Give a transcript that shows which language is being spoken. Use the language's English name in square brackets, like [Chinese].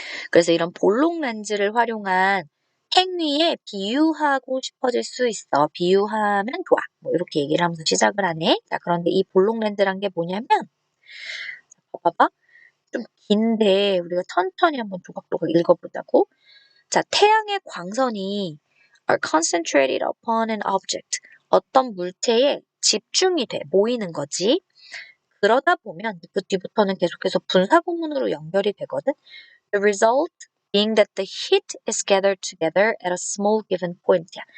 [Korean] 그래서 이런 볼록 렌즈를 활용한 행위에 비유하고 싶어질 수 있어. 비유하면 좋아. 뭐 이렇게 얘기를 하면서 시작을 하네. 자, 그런데 이 볼록 렌즈란 게 뭐냐면 봐봐. 좀 긴데 우리가 천천히 한번 조각조각 읽어보자고. [English] 자, [Korean] 태양의 광선이 [English] are concentrated upon an object. [Korean] 어떤 물체에 집중이 돼, 모이는 거지. 그러다 보면 그 뒤부터는 계속해서 분사구문으로 연결이 되거든. [English] The result being that the heat is gathered together at a small given point.